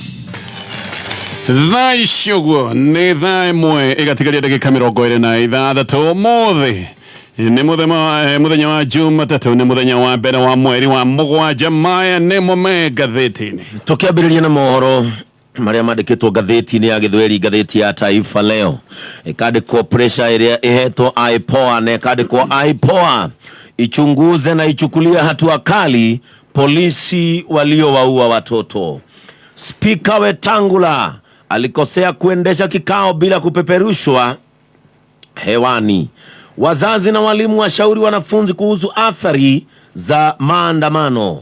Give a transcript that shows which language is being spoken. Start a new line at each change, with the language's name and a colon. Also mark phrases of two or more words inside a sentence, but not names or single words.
Kikuyu: thaa icio nĩ thaa ĩmwe ĩgatigaria ndagĩka 26 ũmũthĩ nĩ mũthenya wa Jumatatu, nĩ mũthenya wa mbere wa mweri wa mũgwanja. Maya nĩmo me ngathĩti-inĩ, tukiambĩrĩria na mohoro maria mandĩkĩtwo ngathĩti-inĩ ya Gĩthweri, ngathĩti ya Taifa Leo ĩkandĩkwo pressure ĩrĩa ĩhetwo IPOA na ĩkandĩkwo
Swahili: IPOA ichunguze na ichukulia hatua kali polisi waliowaua watoto. Spika Wetangula alikosea kuendesha kikao bila kupeperushwa hewani. Wazazi na walimu washauri wanafunzi kuhusu athari za maandamano.